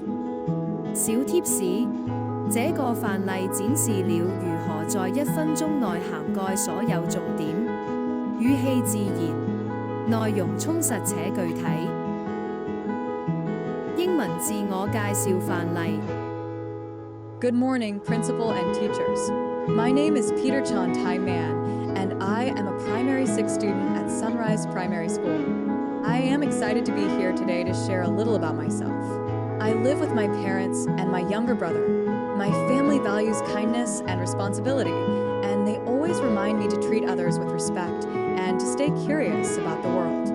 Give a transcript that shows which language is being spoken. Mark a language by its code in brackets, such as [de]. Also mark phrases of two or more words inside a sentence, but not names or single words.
[zh] 小貼士：這個範例展示了如何在1分鐘內涵蓋所有重點，語氣自然，內容充實且具體。英文自我介紹範例。 [en] Good morning, principal and teachers. My name is Peter Chan Tai Man, and I am a primary 6 student at Sunrise Primary School. I am excited to be here today to share a little about myself. I live with my parents and my younger brother. My family values kindness and responsibility, and they always remind me to treat others with respect and to stay curious about the world.